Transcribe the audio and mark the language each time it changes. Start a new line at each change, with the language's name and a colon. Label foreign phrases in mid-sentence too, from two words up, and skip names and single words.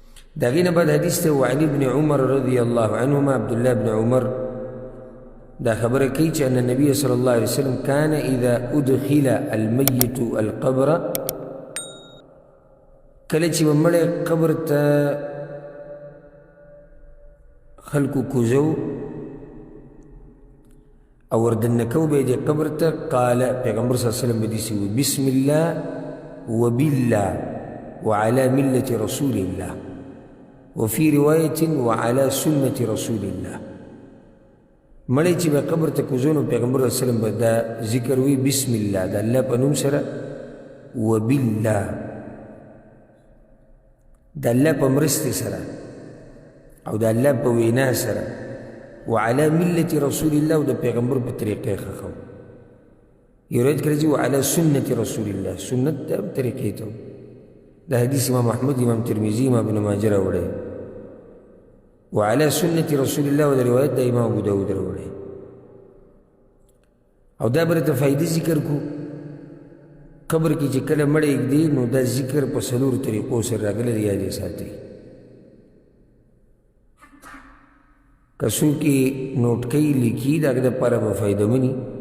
Pashto: د هغې نه بعد حدیث ته
Arabic: وعن ابن عمر رضی الله عنهما
Pashto: عبدالله بن عمر دا خبره کوي چې
Arabic: ان النبي صلی الله علیه وسلم کان اذا ادخل المیت القبر
Pashto: کله چې به مړی قبر ته خلکو کوزو او وردننه کو به یې قبر ته قال پیغمبر
Arabic: صلی الله علیه وسلم
Pashto: به داسې وایي
Arabic: بسم الله وبالله وعلى ملة رسول الله وفي رواية وعلى سنة رسول الله
Pashto: مړی چې به قبر ته کوزو نو پیغمبر
Arabic: صلی الله علیه وسلم
Pashto: به دا ذکر وی
Arabic: بسم الله
Pashto: د الله په نوم سره وبالله د الله په مرستې سره او د الله په وینا سره
Arabic: وعلى ملة رسول الله
Pashto: او د پیغمبر په طریقې خخو یو روایت کې راځي
Arabic: وعلى سنة رسول الله
Pashto: سنت د طریقې ته دا حدیث امام احمد امام ترمذی امام ابن ماجه راوړی
Arabic: وعلى سنة رسول الله
Pashto: و دا روایت دا امام ابو داود راوړی او دا برته فائدې ذکر کو قبر کې چې کله مړی ایږدي نو دا ذکر په څلورو طریقو سره راغلی دی یاد یې ساتئ که څوک یې نوټ کوي لیکي د هغه دپاره به فایدهمني